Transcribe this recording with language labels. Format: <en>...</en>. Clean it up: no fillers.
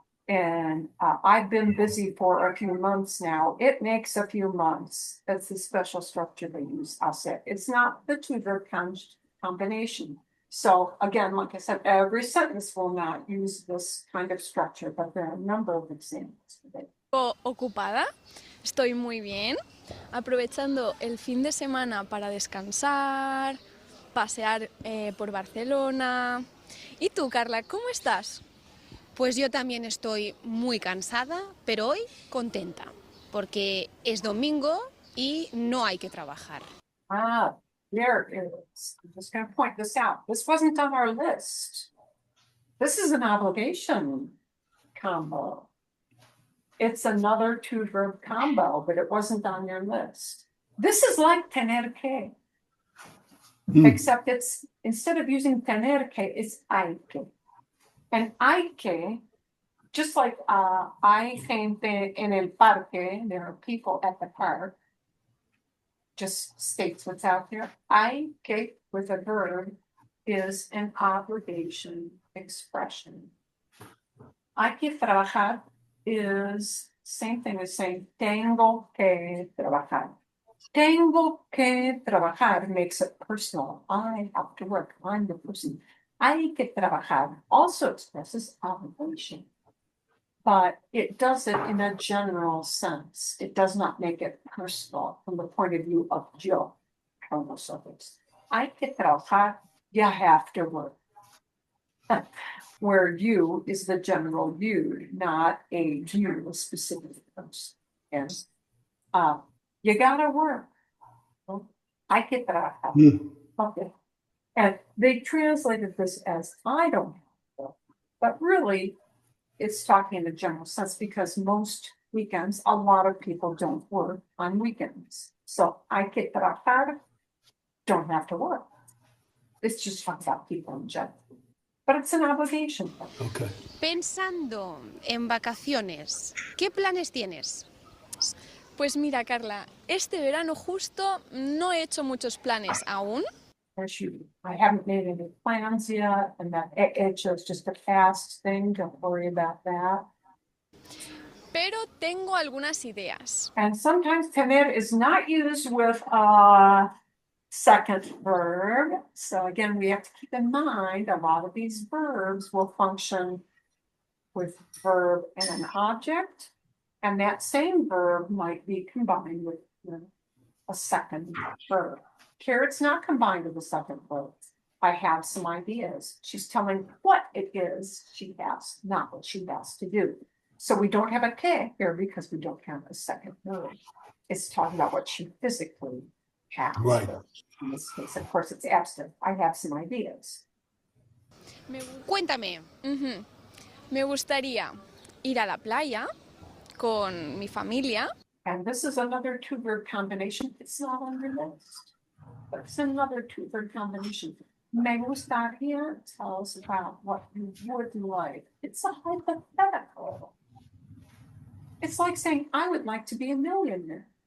<en>And I've been busy for a few months now. It makes a few months. That's the special structure they use. I'll say it's not the two-verb combination. So again, like I said, every sentence will not use this kind of structure, but there are a number of examples today.</en> <es>Ocupada, estoy muy bien, aprovechando el fin de semana para descansar, pasear por Barcelona. ¿Y tú, Carla, cómo estás? Pues yo también estoy muy cansada, pero hoy contenta, porque es domingo y no hay que trabajar.</es> <en>There it is. I'm just going to point this out. This wasn't on our list. This is an obligation combo. It's another two-verb combo, but it wasn't on your list. This is like tener que, except it's, instead of using tener que, it's hay que. And hay que, just like</en> <es>hay gente en el parque,</es> <en>there are people at the park, just states what's out there. Hay que, with a verb, is an obligation expression.</en> <es>Hay que trabajar</es> <en>is same thing as saying</en> <es>tengo que trabajar. Tengo que trabajar</es> <en>makes it personal. I have to work. I'm the person. Hay que trabajar also expresses obligation, but it does it in a general sense. It does not make it personal from the point of view of yo, homo suffix.</en> <es>Hay que trabajar,</es> <en>you have to work. Where you is the general you, not a you, a specific person. Yes. You gotta work.</en> <es>Hay que trabajar.</es> <en>Okay. And they translated this as I don't have to work. But really, it's talking in a general sense because most weekends, a lot of people don't work on weekends. So</en> <es>hay que trabajar,</es> <en>don't have to work. It's just talking about people in general. But it's an obligation. Okay.</en> <es>Pensando en vacaciones, ¿qué planes tienes? Pues mira, Carla, este verano justo no he hecho muchos planes aún.</es> <en>I haven't made any plans yet, and that hecho's just a past thing. Don't worry about that.</en> <es>Pero tengo algunas ideas.</es> <en>And sometimes tener is not used with a second verb. So again, we have to keep in mind a lot of these verbs will function with verb and an object. And that same verb might be combined with a second verb. Here it's not combined with a second verb. I have some ideas. She's telling what it is she has, not what she has to do. So we don't have a que here because we don't have a second verb. It's talking about what she physically has. Right. In this case, of course, it's absent. I have some ideas.</en> <es>Cuéntame. Me gustaría ir a la playa con mi familia.</es> <en>And this is another two-verb combination. It's not on your list, but it's another two-verb combination.</en> <es>Me gustaría</es> <en>tells about what you would like. It's a hypothetical. It's like saying, I would like to be a millionaire.</en>